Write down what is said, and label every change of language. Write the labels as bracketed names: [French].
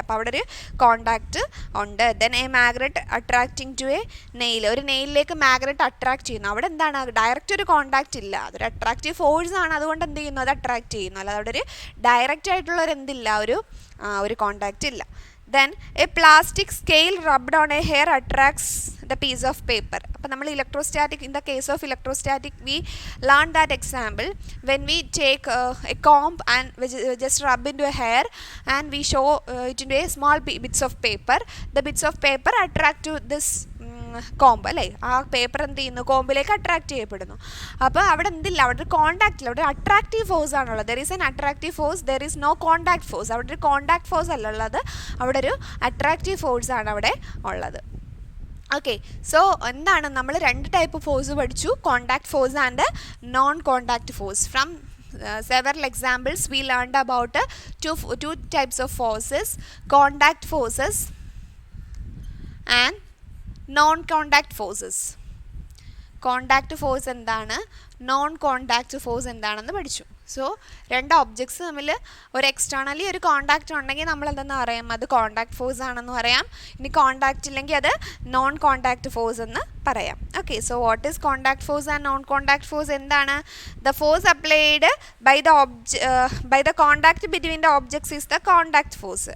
[Malayalam] അപ്പോൾ അവിടെ ഒരു കോണ്ടാക്റ്റ് ഉണ്ട്. [English] then a magnet attracting to a nail, [Malayalam] ഒരു നെയിലിലേക്ക് മാഗ്നറ്റ് അട്രാക്ട് ചെയ്യുന്നു. അവിടെ എന്താണ്, ഡയറക്റ്റ് ഒരു കോണ്ടാക്റ്റ് ഇല്ല, അതൊരു അട്രാക്റ്റീവ് ഫോഴ്സ് ആണ്, അതുകൊണ്ട് എന്ത് ചെയ്യുന്നു, അത് അട്രാക്ട് ചെയ്യുന്നു. അല്ലാതെ അവിടെ ഒരു ഡയറക്റ്റ് ആയിട്ടുള്ള ഒരു എന്തില്ല, ഒരു കോണ്ടാക്റ്റ് ഇല്ല. [English] Then a plastic scale rubbed on a hair attracts the piece of paper. [Malayalam] അപ്പോൾ നമ്മൾ electrostatic, [English] in the case of electrostatic we learn that example when we take a comb and just rub into a hair and we show it into a small bits of paper. The bits of paper attract to this [Malayalam] കോമ്പ് അല്ലേ, ആ paper എന്ത് ചെയ്യുന്നു, കോമ്പിലേക്ക് attract ചെയ്യപ്പെടുന്നു. അപ്പോൾ അവിടെ എന്തില്ല, അവിടെ ഒരു കോണ്ടാക്റ്റ് ഇല്ല, അവിടെ അട്രാക്റ്റീവ് ഫോഴ്സ് ആണുള്ളത്. [English] There is an attractive force, there is no contact force. [Malayalam] അവിടെ ഒരു കോണ്ടാക്ട് ഫോഴ്സ് അല്ല ഉള്ളത്, അവിടെ ഒരു അട്രാക്റ്റീവ് ഫോഴ്സ് ആണ് അവിടെ ഉള്ളത്. ഓക്കെ, സോ എന്താണ്, നമ്മൾ 2 ടൈപ്പ് ഫോഴ്സ് പഠിച്ചു, contact force and non contact force. [English] From several examples we learned about two types of forces, contact forces and non-contact forces. [Malayalam] Contact force എന്താണ്, നോൺ കോണ്ടാക്റ്റ് ഫോഴ്സ് എന്താണെന്ന് പഠിച്ചു. So 2 objects തമ്മിൽ ഒരു externally ഒരു contact ഉണ്ടെങ്കിൽ നമ്മൾ എന്തെന്ന് പറയാം, അത് കോണ്ടാക്ട് ഫോഴ്സ് ആണെന്ന് പറയാം. ഇനി കോണ്ടാക്റ്റ് ഇല്ലെങ്കിൽ അത് നോൺ കോണ്ടാക്റ്റ് ഫോഴ്സ് എന്ന് പറയാം. [English] Okay, so what is contact force and non contact force എന്താണ്? The force applied by the contact between the objects is the contact force.